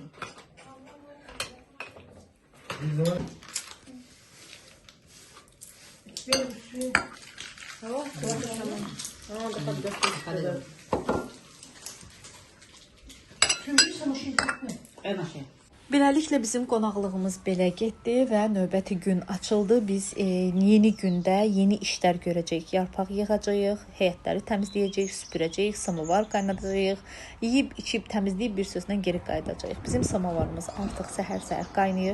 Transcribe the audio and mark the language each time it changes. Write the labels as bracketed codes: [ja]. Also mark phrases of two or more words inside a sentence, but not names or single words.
[tr] Tamam, tamam. Hadi. Çünkü sana şey gitme. Evet, şey. [az] Beləliklə bizim qonaqlığımız belə getdi və növbəti gün açıldı. Biz yeni gündə yeni işlər görəcəyik. Yarpaq yığacağıq, həyətləri təmizləyəcəyik, süpürəcəyik, samovar qaynadacağıq. Yeyib, içib, təmizləyib bir sözlə geri qayıdacağıq. Bizim samovarımız artıq səhər-səhər qaynayır.